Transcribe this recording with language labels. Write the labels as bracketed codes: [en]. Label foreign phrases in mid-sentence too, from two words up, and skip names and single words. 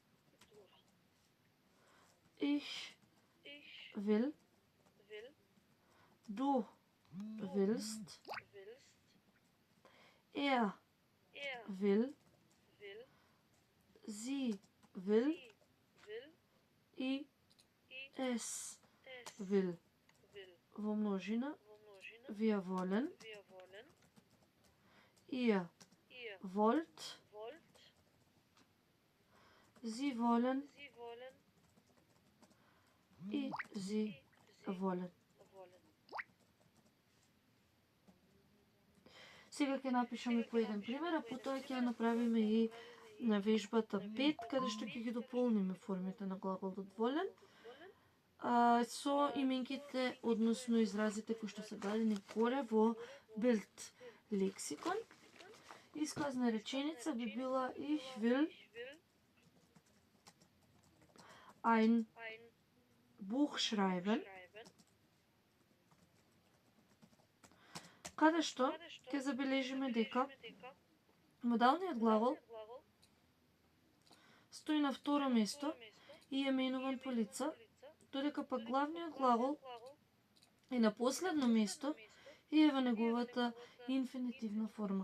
[de] Ich will, du willst, er will, sie will, и es will. [mk] Во множина, [de] wir wollen, ihr wollt, sie wollen, и sie wollen. [mk] Сега ќе напишеме по еден пример, а потоа ќе направиме и на вежбата 5, каде што ќе ги дополниме формите на глаголот волен со именките, односно изразите кои што се дадени горе во Bild лексикон. Исказна реченица би била [de] Ich will ein Buch schreiben, [mk] каде што ќе забележиме дека модалниот глагол стои на второ место и е менуван по лица, додека пак главниот глагол е на последно место и е во неговата инфинитивна форма.